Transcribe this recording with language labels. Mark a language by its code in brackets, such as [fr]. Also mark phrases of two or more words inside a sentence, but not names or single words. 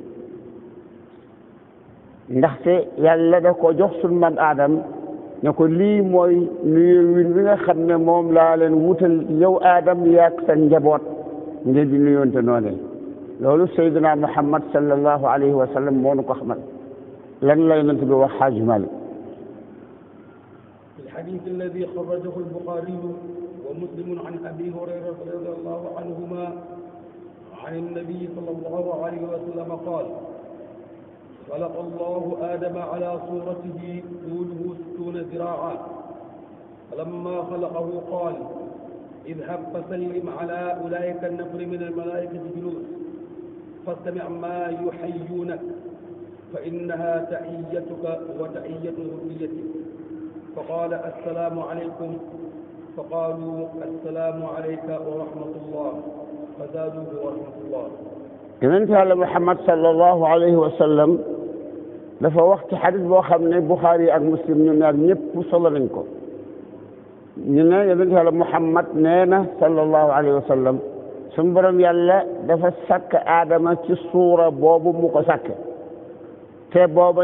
[wo] ndaxte yàlla da ko jox sunu maam Adam ne ko lii mooy nuyoo wi nga xam ne moom laa leen wutal yow Adam yaak sa njaboot ngeen di nuyoonte noonee loolu sayyiduna Muhammad [ar] صلى الله عليه وسلم [wo] moo nu ko xamal lan la yonent bi wax Xaaj Maalik [ar] الحديث الذي خرجه البخاري ومسلم عن أبي هريرة رضي الله عنهما عن النبي صلى الله عليه وسلم قال خلق الله آدم على صورته طوله 60 ذراعا فلما خلقه قال اذهب فسلم على أولئك النفر من الملائكة جلوس فاستمع ما يحيونك فإنها تحيتك وتحية ذريتك فقال السلام عليكم فقالوا السلام عليك ورحمة الله فزادوه ورحمة الله. [wo] yonent Yàlla Muhammad [ar] صلى الله عليه وسلم [wo] dafa wax ci xadis boo xam ne Buxaari ak Muslim ñu ñaar ñëpp solo nañ ko ñu ne yonent Yàlla Muhammad nee na [ar] صلى الله عليه وسلم [wo] suñu borom yàlla dafa sàkk aadama ci suura boobu mu ko sàkke te booba